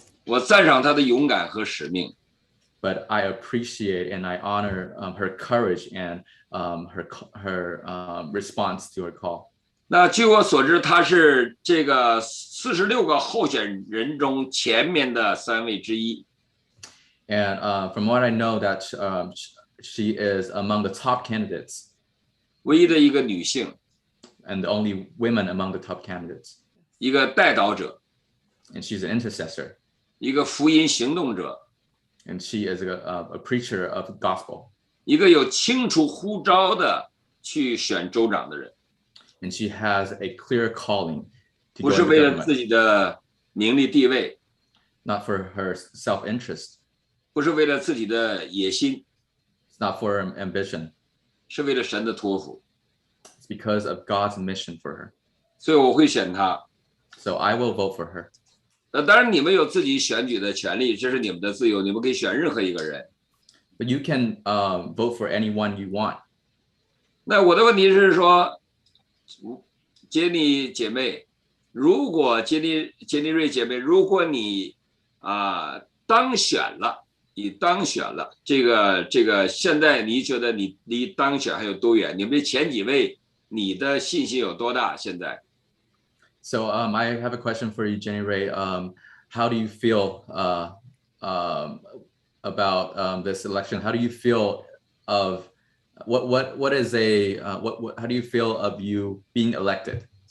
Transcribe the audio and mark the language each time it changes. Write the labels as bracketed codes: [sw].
[zh] 我赞赏她的勇敢和使命。 [en] But I appreciate and I honor her courage and her response to her call. [zh] 那据我所知，她是这个46个候选人中前面的3位之一。 [en] And from what I know, that she is among the top candidates. [zh] 唯一的一个女性。 [en] And the only women among the top candidates. [zh] 一个代祷者。 [en] And she's an intercessor. [zh] 一个福音行动者。 [en] And she is a preacher of the gospel. [zh] 一个有清楚呼召的去选州长的人。 [en] And she has a clear calling. [zh] 不是为了自己的名利地位。 [en] Not for her self-interest. [zh] 不是为了自己的野心。 [en] It's not for her ambition. [zh] 是为了神的托付。 [en] It's because of God's mission for her. [zh] 所以我会选她。 [en] So I will vote for her. [zh] 当然你们有自己选举的权利，这是你们的自由，你们可以选任何一个人。 [en] But you can vote for anyone you want. [zh] 那我的问题是说，杰尼姐妹，如果杰尼瑞姐妹，如果你当选了，这个现在你觉得你离当选还有多远？你们前几位，你的信心有多大？现在？ [en] So I have a question for you, Jenny Ray. How do you feel about this election? How do you feel of what is a what how do you feel of you being elected?